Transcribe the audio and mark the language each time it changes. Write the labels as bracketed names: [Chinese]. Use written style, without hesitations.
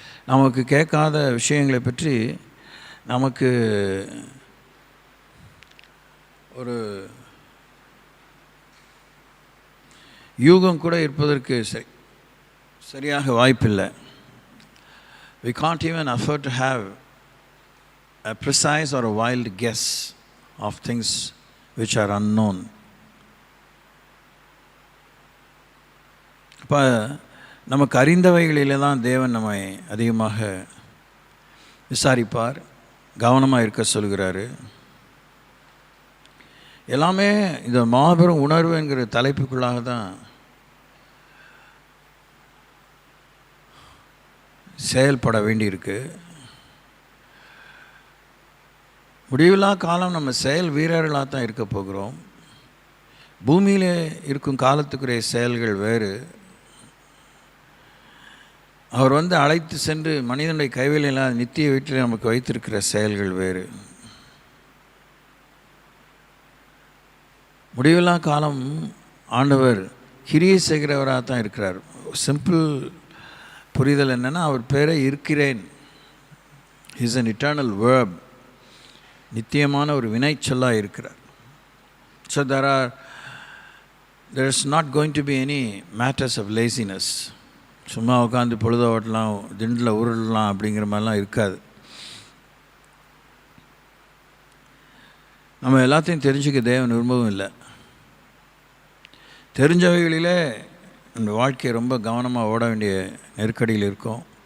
[Tamil] நமக்கு கேட்காத விஷயங்களை பற்றி நமக்கு ஒரு யூகம் கூட இருப்பதற்கு சரியாக வாய்ப்பில்லை. [English] We can't even afford to have a precise or a wild guess of things which are unknown. [Tamil] அப்போ நமக்கு அறிந்தவைகளிலே தான் தேவன் நம்மை அதிகமாக விசாரிப்பார், கவனமாக இருக்க சொல்கிறாரு. எல்லாமே இந்த மாபெரும் உணர்வு என்கிற தலைப்புக்குள்ளாக தான் செயல்பட வேண்டியிருக்கு. முடிவில்லா காலம் நம்ம செயல் வீரர்களாக தான் இருக்க போகிறோம். பூமியில் இருக்கும் காலத்துக்குரிய செயல்கள் வேறு. அவர் அழைத்து சென்று மனிதனுடைய கைவிலையில்லாத நித்திய வீட்டில் நமக்கு வைத்திருக்கிற செயல்கள் வேறு. முடிவில்லா காலம் ஆண்டவர் கிரியை செய்கிறவராக தான் இருக்கிறார். சிம்பிள் புரிதல் என்னென்னா, அவர் பேரே இருக்கிறேன். [English] Is an eternal verb. [Tamil] நித்தியமான ஒரு வினைச்சொல்லாக இருக்கிறார். [English] So there is not going to be any matters of laziness. [Tamil] சும்மா உட்காந்து பொழுத ஓட்டலாம், திண்டில் உருளலாம் அப்படிங்கிற மாதிரிலாம் இருக்காது. நம்ம எல்லாத்தையும் தெரிஞ்சுக்க தேவன் விரும்பவும் இல்லை. தெரிஞ்சவைகளிலே நம்ம வாழ்க்கையை ரொம்ப கவனமாக ஓட வேண்டிய நெருக்கடியில் இருக்கோம்.